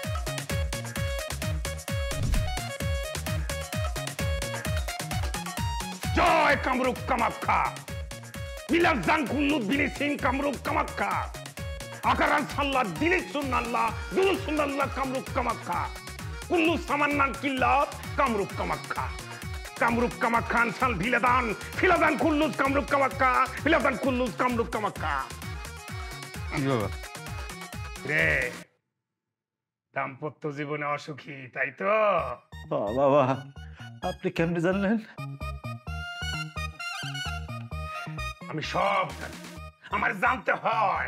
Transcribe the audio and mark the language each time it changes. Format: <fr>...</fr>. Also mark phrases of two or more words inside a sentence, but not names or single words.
<bn>জয় কামরূপ কামাখ্যা, বিলাজান কুল্লুদ বিলিসিং কামরূপ কামাখ্যা, আকারান সাল্লাহ দিলিস সুন্নাল্লাহ দুলুস সুন্নাল্লাহ কামরূপ কামাখ্যা, কুল্লু সামান্নান কিল্লাত কামরূপ কামাখ্যা, কামরূপ কামাখ্যা আনসাল ভিলাদান ফিলাদান কুল্লুস কামরূপ কামাখ্যা, ফিলাদান কুল্লুস কামরূপ কামাখ্যা। রে দাম্পত্য জীবনে অসুখী, তাই তো? বাবা, আপনি কেমনে জানলেন? আমি সব জানি, আমার জানতে হয়।</bn>